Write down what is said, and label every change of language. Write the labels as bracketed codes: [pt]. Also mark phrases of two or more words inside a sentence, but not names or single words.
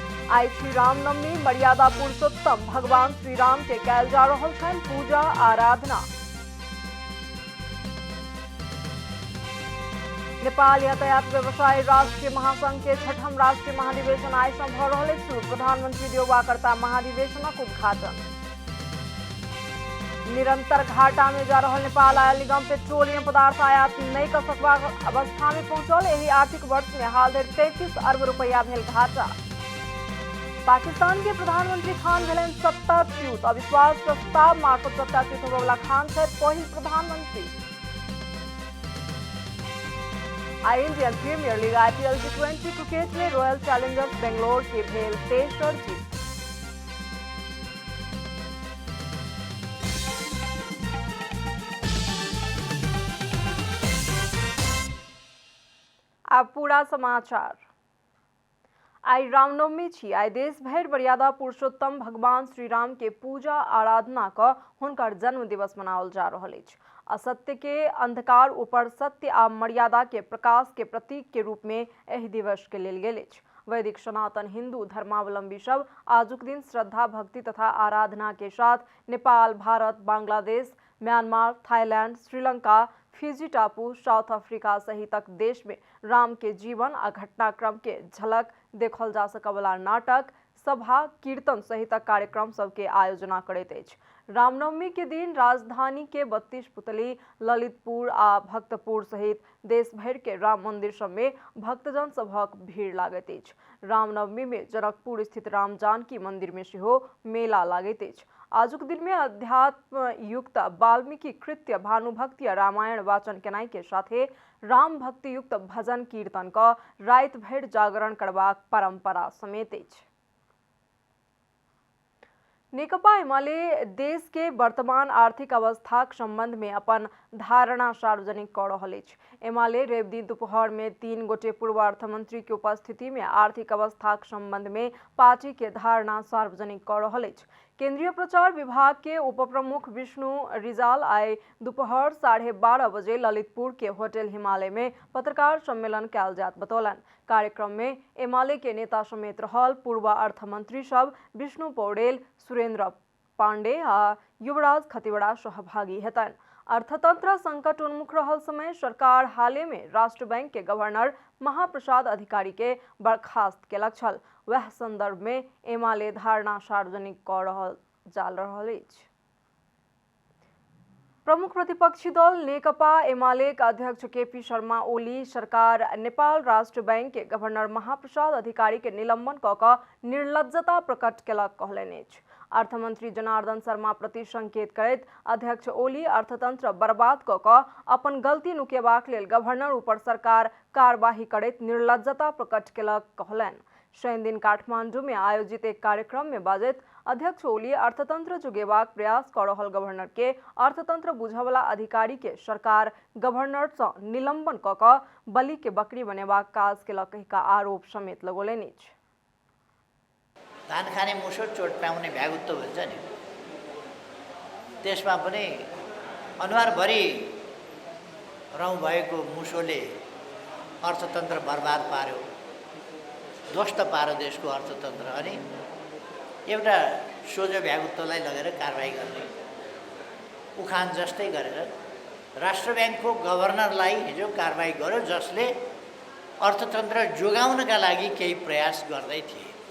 [mai] आई श्री रामनवमी मर्यादा पुरुषोत्तम भगवान श्री राम के कयल जा रहल छनि पूजा आराधना। नेपाल यातायात व्यवसायी राष्ट्रीय महासंघ के छठम राष्ट्रीय महाधिवेशन आइ सँ भ रहल अछि शुरू। प्रधानमंत्री देउबा करता महाधिवेशनक उद्घाटन। निरंतर घाटा में जा रहल नेपाल आयल निगम पेट्रोलियम पदार्थ आयात नहीं कर सकबाक अवस्था में पहुंचल। एहि आर्थिक वर्ष में हाल धरि 33 अरब रुपया भेल घाटा। पाकिस्तान के प्रधानमंत्री खान भेलनि सत्ताच्युत। अविश्वास प्रस्ताव मार्फत सत्ताच्युत होबयवला खान छथि पहिल प्रधानमंत्री। आई इंडियन प्रीमियर लीग IPL T20 क्रिकेट में रॉयल चैलेंजर्स बेंगलोर के भेल तेसर जीत। अब पूरा समाचार। आई रामनवमी छी। आई देश भरि मर्यादा पुरुषोत्तम भगवान श्री राम के पूजा आराधना क हुनकर जन्म दिवस मनाओल जा रहल अछि। असत्य के अंधकार ऊपर सत्य आ मर्यादा के प्रकाश के प्रतीक के रूप में एहि दिवस के लेल गेल अछि। वैदिक सनातन हिंदू धर्मावलंबी सब आजुक दिन श्रद्धा भक्ति तथा आराधना के साथ नेपाल, भारत, बांग्लादेश, म्यांमार, थाईलैंड, श्रीलंका, फिजी टापू, साउथ अफ्रीका सहितक देश में राम के जीवन आ घटनाक्रम के झलक देखल जा सकवला नाटक, सभा, कीर्तन सहितक कार्यक्रम सबके आयोजना करैत अछि। रामनवमी के दिन राजधानी के 32 पुतली, ललितपुर आ भक्तपुर सहित देश भर के राम मंदिर सब में भक्तजन सभक भीड़ लागैत अछि। रामनवमी में जनकपुर स्थित राम जानकी मंदिर में सेहो मेला लागैत अछि। आजुक दिन में अध्यात्म युक्त वाल्मीकि कृत्य, भानुभक्ति आ रामायण वाचन केनाई के साथे राम भक्ति युक्त भजन कीर्तन क राति भरि जागरण करबाक परंपरा समेत अछि। नेकपा एमाले देश के वर्तमान आर्थिक अवस्थाक संबंध में अपन धारणा सार्वजनिक क रहल अछि। एमाले रवि दिन दोपहर में 3 गोटे पूर्व अर्थमंत्री के उपस्थिति में आर्थिक अवस्थाक संबंध में पार्टी के धारणा सार्वजनिक क रहल अछि। केंद्रीय प्रचार विभाग के उप प्रमुख विष्णु रिजाल आई दोपहर 12:30 बजे ललितपुर के होटल हिमालय में पत्रकार सम्मेलन कयल जात बतौलन। कार्यक्रम में एमाले के नेता समेत रहल पूर्व अर्थमंत्री सब विष्णु पौडेल, सुरेंद्र पांडे आ युवराज खतिवड़ा सहभागी हेतन। अर्थतंत्र संकट उन्मुख रहल समय सरकार हाले में राष्ट्र बैंक के गवर्नर महाप्रसाद अधिकारी के बर्खास्त केलक छल। वह संदर्भ में एमाले धारणा सार्वजनिक क रहल जा रहल अछि। प्रमुख प्रतिपक्षी दल नेकपा एमाले अध्यक्ष केपी शर्मा ओली सरकार नेपाल राष्ट्र बैंक के गवर्नर महाप्रसाद अधिकारी के निलंबन क निर्लज्जता प्रकट केलक कहलनि अछि। अर्थमंत्री जनार्दन शर्मा प्रति संकेत करैत अध्यक्ष ओली अर्थतंत्र बर्बाद क अपन गलती नुकेबाक लेल गवर्नर ऊपर सरकार कार्यवाही करैत निर्लज्जता प्रकट केलक कहलनि। शनि दिन काठमांडू में आयोजित एक कार्यक्रम में बाजैत अध्यक्ष ओली अर्थतंत्र जुगेबाक प्रयास कर रहल गवर्नर के अर्थतंत्र बुझवला अधिकारी के सरकार गवर्नर से निलंबन क बलि के बकरी बनेबाक काज केलक कहिका आरोप समेत लगौलनि अछि। [ne] धान खाने मुसो चोट पाउने भ्यागुत्तो भन्छ नि, त्यसमा पनि अनुहारभरि रौँ भएको मुसोले अर्थतन्त्र बर्बाद पार्यो, ध्वस्त पार्यो देशको अर्थतन्त्र। अनि एउटा सोझो भ्यागुत्तोलाई लगेर कारबाही गर्ने उखान जस्तै गरेर राष्ट्र ब्याङ्कको गभर्नरलाई हिजो कारबाही गर्यो, जसले अर्थतन्त्र जोगाउनका लागि केही प्रयास गर्दै थिए।